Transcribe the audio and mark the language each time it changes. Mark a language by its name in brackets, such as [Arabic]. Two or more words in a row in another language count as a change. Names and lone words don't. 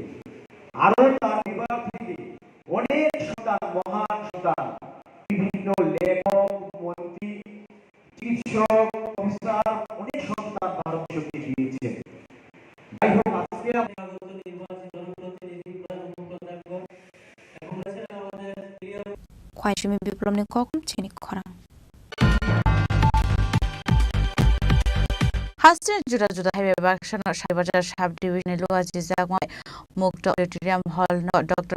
[Bangla] আরো তার পরিবার থেকে অনেক সন্তান, মহান সন্তান, বিভিন্ন লেখক, মন্ত্রী, চিকিৎসক, অফিসার, অনেক সন্তান ভারত শক্তি দিয়েছে। যাই হোক, আজকে [Kok Borok] খোয়াইশমি বিপ্লব ni kokum chini khorang Hastin juda juda highway bakshan Shaibajar Shab Division Luazi Zagmai Mukta Auditorium Hall no Dr.